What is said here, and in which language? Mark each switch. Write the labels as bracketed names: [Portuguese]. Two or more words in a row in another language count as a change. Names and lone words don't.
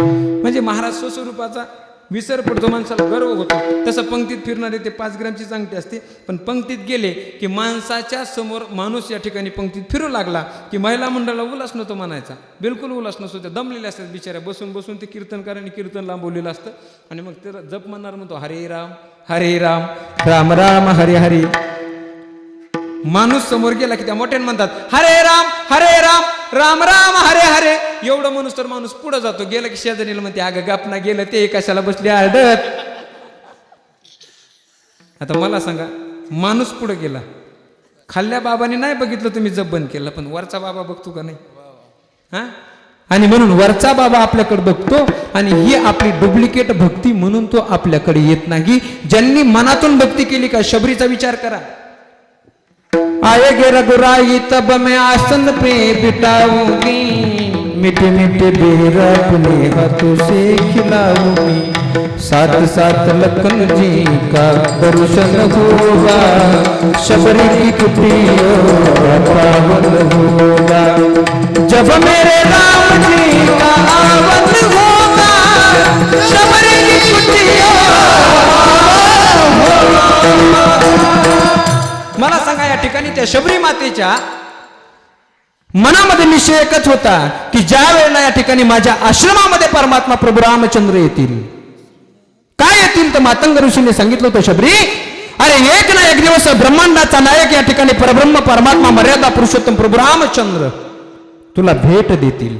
[Marathi] म्हणजे महाराज स्वस्वरूपाचा विसर पडतो, माणसाला गर्व होतो. तसं पंक्तीत फिरणारे ते 5 ग्रॅमचीच अंगठी असते. पण पंक्तीत गेले की माणसाच्या समोर माणूस या ठिकाणी पंक्तीत फिरू लागला की महिला मंडळाला उल्हास नव्हतो म्हणायचा. बिलकुल उल्हास नसतो. त्या दमलेल्या असतात बिचाऱ्या. बसून बसून ते कीर्तनकारांनी कीर्तन लांबवलेलं असतं. आणि मग ते जप म्हणणार म्हणतो हरे राम राम राम हरे हरे. माणूस समोर गेला की त्या मोठ्याने म्हणतात हरे राम राम राम हरे हरे एवढं म्हणूस तर माणूस पुढे जातो. गेलं की शेजारीला म्हणते अगं गपना गेलं ते कशाला बसले आरडत. आता मला सांगा माणूस पुढे गेला, खाल्ल्या बाबाने नाही बघितलं तुम्ही जप बंद केलं, पण वरचा बाबा बघतो का नाही? हा, आणि म्हणून वरचा बाबा आपल्याकडे बघतो आणि ही आपली डुप्लिकेट भक्ती म्हणून तो आपल्याकडे येत नाही. ज्यांनी मनातून भक्ती केली का, शबरीचा विचार करा. [Hindi] आएगे रघुराई तब मैं आसन पे बिठाऊंगी, मीठे मीठे बेर अपने हाथों से खिलाऊंगी, साथ साथ लखन जी का दर्शन होगा, शबरी की कुटिया पावन होगा, जब मेरे राम जी का आवन होगा, शबरी की कुटिया. [Marathi] मला सांगा या ठिकाणी त्या शबरी मातेच्या मनामध्ये निश्चय एकच होता की ज्या वेळेला या ठिकाणी माझ्या आश्रमामध्ये परमात्मा प्रभू रामचंद्र येतील. काय येतील तर मातंग ऋषीने सांगितलं होतं, शबरी अरे एक ना एक दिवस ब्रह्मांडाचा नायक या ठिकाणी परब्रह्म परमात्मा मर्यादा पुरुषोत्तम प्रभू रामचंद्र तुला भेट देतील.